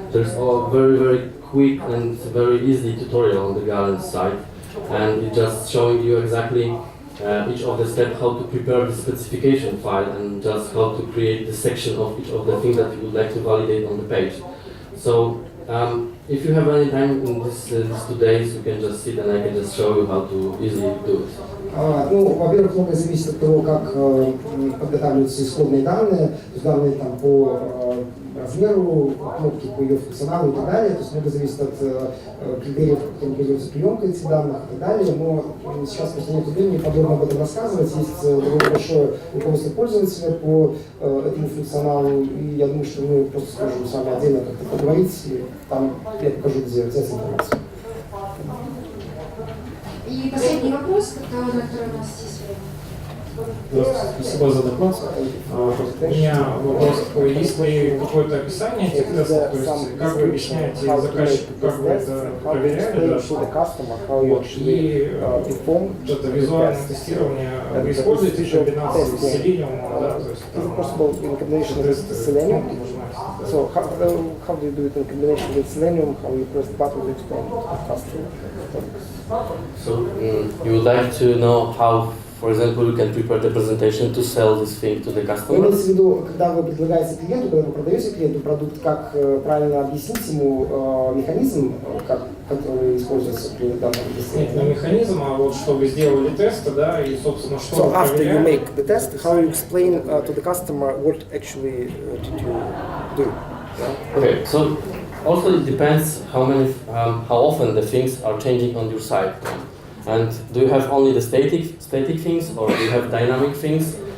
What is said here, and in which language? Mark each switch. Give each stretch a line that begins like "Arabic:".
English: There's a very, very quick and very easy tutorial on the Galen site, and it's just showing you exactly each of the steps, how to prepare the specification file, and just how to create the section of each of the things that you would like to validate on the page. So if you have any time in these 2 days, you can just sit and I can just show you how to easily do it.
Russian: Во-первых, многое зависит от того, как подготавливаются исходные данные, то есть данные там по размеру, кнопки по ее функционалу и так далее, то есть много зависит от критериев, по которым производится приемка этих данных и так далее, но сейчас просто нет времени подробно об этом рассказывать, есть довольно большое руководство пользователя по этому функционалу, и я думаю, что мы просто сможем с вами отдельно как-то поговорить, и там я покажу, где взять информацию. И последний вопрос, на который у нас есть время. Здравствуйте, спасибо за доклад. У меня вопрос такой, есть ли какое-то описание этих тестов, то есть как вы объясняете заказчику, как вы это проверяли, да, вот, и это визуальное тестирование, вы используете комбинацию с Seleniu, да, то есть Seleniu.
English: So how do you do it in combination with Selenium? How you press the button to explain to customer? So you would like to know how, for example, you can prepare the presentation to sell this thing to the customer?
Russian: Имеется в виду, когда вы предлагаете клиенту, когда вы продаете клиенту продукт, как правильно объяснить ему механизм, который используется при данном тесте? Нет, не механизм, а вот что вы сделали тесты, да, и, собственно, что
English: So
Russian: вы
English: after you
Russian: проверяли.
English: make the test, how you explain to the customer what actually did you do? Okay, so also it depends how often the things are changing on your site. And do you have only the static things, or do you have dynamic things?